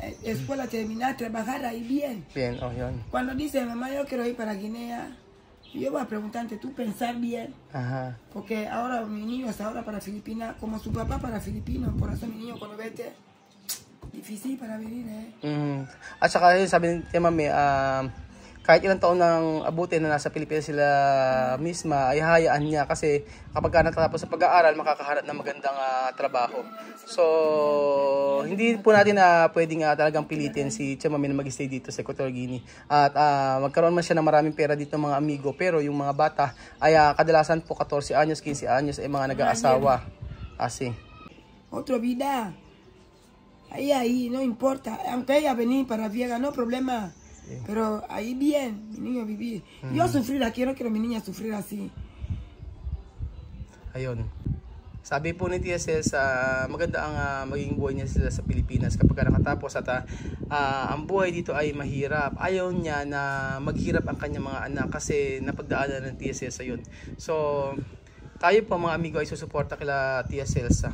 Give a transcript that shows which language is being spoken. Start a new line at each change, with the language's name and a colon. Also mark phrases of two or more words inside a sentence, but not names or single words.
Spanish: Escuela terminar, trabajar ahí bien. Bien, bien. Cuando dice, mamá, yo quiero ir para Guinea. Yo voy a preguntarte, tú pensar bien, porque ahora mi niño está ahora para Filipinas, como su papá para Filipinos, por eso mi niño cuando vete, difícil para venir,
Filipino: At saka sabi ni Chamame, kahit ilang taon nang abutin na nasa Pilipinas sila misma, ay hayaan niya kasi kapag ka natapos sa pag-aaral, makakaharap ng magandang trabaho. So, hindi po natin pwedeng talagang pilitin si Chamame na mag-stay dito sa Equatorial Guinea. At magkaroon man siya ng maraming pera dito mga amigo, pero yung mga bata ay kadalasan po 14 anyos, 15 anyos ay mga nag-aasawa.
Spanish: Así. Otro vida. Ahí, no importa. Aunque ella venir para Viega, no problema. Pero ahí bien, mi niño vivir. Yo sufrir aquí, no quiero mi niña sufrir así.
Filipino: Ayun. Sabi po ni Tia Celsa, maganda ang maging buhay niya sila sa Pilipinas kapag nakatapos at ang buhay dito ay mahirap. Ayaw niya na maghirap ang kanyang mga anak kasi napagdaanan ng Tia Celsa yun. So, tayo po mga amigo ay susuporta kila Tia Celsa.